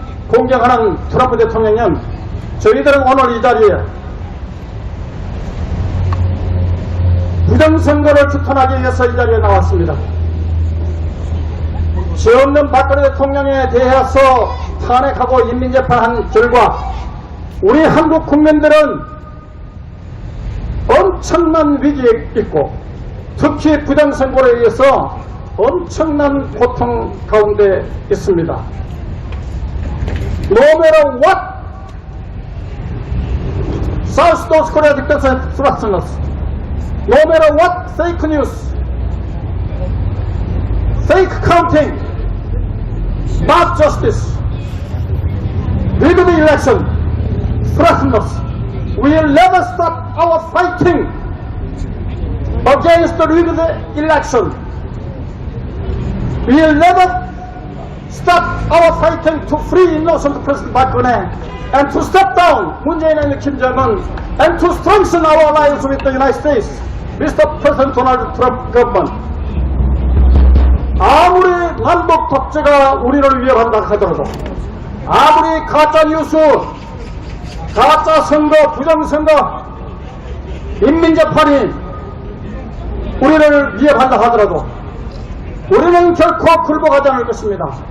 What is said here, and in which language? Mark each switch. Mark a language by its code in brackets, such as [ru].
[ko] 공경하는 트럼프 대통령님, 저희들은 오늘 이 자리에 부정선거를 규탄하기 위해서 이 자리에 나왔습니다. 죄 없는 박근혜 대통령에 대해서 탄핵하고 인민재판한 결과 우리 한국 국민들은 엄청난 위기에 있고, 특히 부정선거에 의해서 엄청난 고통 가운데 있습니다. [en] No matter what South North Korea dictates threaten us, no matter what fake news, fake counting, mob justice, rigged election threaten us, we will never stop our fighting against the rigged election. We will never stop our fighting to free innocent President Park Geun-hye and to step down Moon Jae-in and Kim Jong-un and to strengthen our alliance with the United States, Mr. President Donald Trump government. [ko] 아무리 남북 독재가 우리를 위협한다 하더라도, 아무리 가짜 뉴스, 가짜 선거, 부정선거, 인민재판이 우리를 위협한다 하더라도 우리는 결코 굴복하지 않을 것입니다.